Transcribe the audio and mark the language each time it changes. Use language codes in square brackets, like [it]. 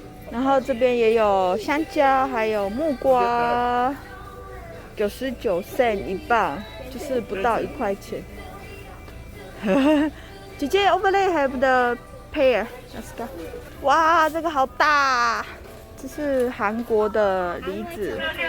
[zh] 然后这边也有香蕉，还有木瓜，99 cent 一磅，就是不到1块钱。姐姐 [en] over there have the pear. Let's go. [zh] 哇，这个好大，这是韩国的梨子。